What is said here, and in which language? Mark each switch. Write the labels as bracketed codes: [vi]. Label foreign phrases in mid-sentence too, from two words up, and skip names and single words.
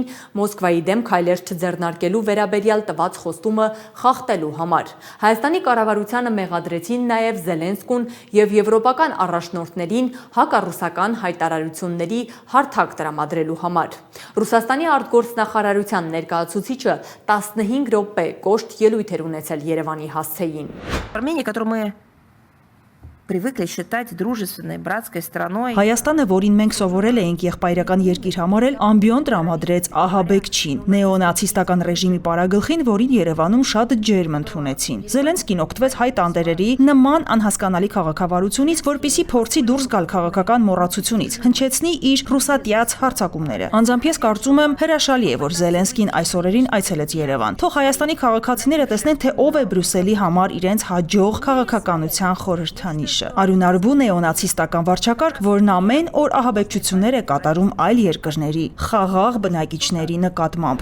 [hy] Մոսկվայի դեմ քայլեր չձեռնարկելու վերաբերյալ տված խոստումը խախտելու համար։ Հայաստանի կառավարությանը մեղադրեցին նաև Զելենսկուն եւ եվրոպական առաջնորդներին հակառուսական հայտարարությունների հարթակ տրամադրելու համար։ Ռուսաստանի արտգործնախարարության ներկայացուցիչը 15 րոպե կոշտ ելույթ էր ունեցել Երևանի հասցեին։ [ru] привыкли считать дружественной, братской страной. [hy] Հայաստանը, որին մենք սովորել էինք եղբայրական երկիր համարել, ամբիոն տրամադրեց ահաբեկչին, նեոնացիստական ռեժիմի պարագլխին, որին Երևանում շատ ջերմ ընդունեցին։ Զելենսկին օգտվեց հայ տանտերերի նման անհասկանալի քաղաքավարությունից, որպիսի փորձի դուրս գալ քաղաքական մոռացությունից, հնչեցնի իր ռուսատյաց հարձակումները։ Անձամբ ես կարծում եմ, հրաշալի է, որ Զելենսկին այս օրերին այցելեց Երևան։ Թող Հայաստանի քաղաքացիները տեսնեն, թե ով է Բրյուսելի համար իրենց հաջող քաղաքականության խորհրդանիշը։ Արյունարբու նեոնացիստական վարչակարգ, որն ամեն օր ահաբեկչություններ է կատարում այլ երկրների խաղաղ բնակիչների նկատմամբ։